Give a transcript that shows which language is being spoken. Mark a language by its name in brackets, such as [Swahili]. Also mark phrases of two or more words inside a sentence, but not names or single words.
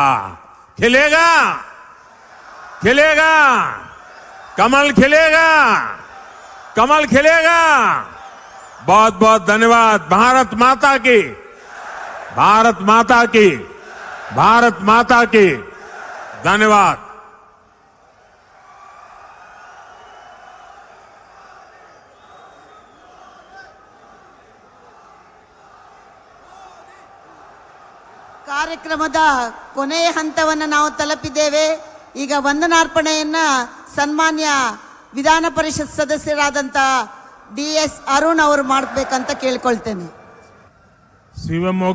[Hindi] खिलेगा, खिलेगा, कमल खिलेगा, कमल खिलेगा। बहुत बहुत धन्यवाद। भारत माता की, भारत माता की, भारत माता की। धन्यवाद। [Kannada] ಕಾರ್ಯಕ್ರಮದ ಕೊನೆಯ ಹಂತವನ್ನು ನಾವು ತಲುಪಿದ್ದೇವೆ. ಈಗ ವಂದನಾರ್ಪಣೆಯನ್ನ ಸನ್ಮಾನ್ಯ ವಿಧಾನ ಪರಿಷತ್ ಸದಸ್ಯರಾದಂತ DS ಅರುಣ್ ಅವರು ಮಾಡಬೇಕಂತ ಕೇಳಿಕೊಳ್ತೇನೆ.